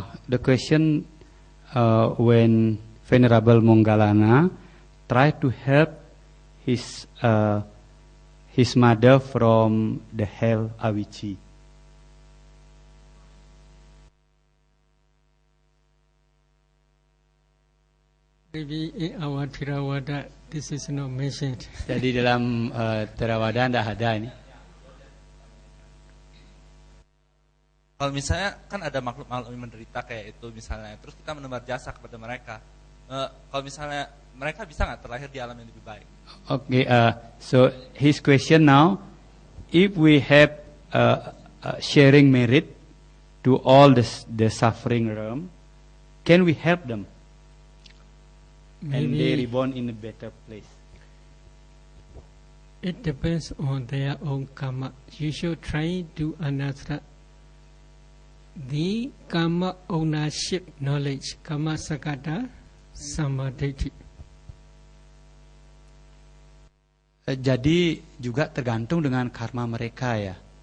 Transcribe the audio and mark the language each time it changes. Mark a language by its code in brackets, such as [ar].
[en] The question when Venerable Moggallana tried to help his mother from the hell avici. Maybe in our Theravada this is not mentioned. [id] Jadi dalam Theravada tidak ada ini. Kalau misalnya kan ada makhluk-makhluk yang menderita kayak itu misalnya, terus kita menebar jasa kepada mereka. Kalau misalnya mereka bisa nggak terlahir di alam yang lebih baik? [en] Okay, so his question now, if we have sharing merit to all the suffering realm, can we help them? And they reborn in a better place. It depends on their own karma. You should try to understand the karma ownership knowledge, karma sakata samadhi. [id] Jadi juga tergantung dengan karma mereka ya.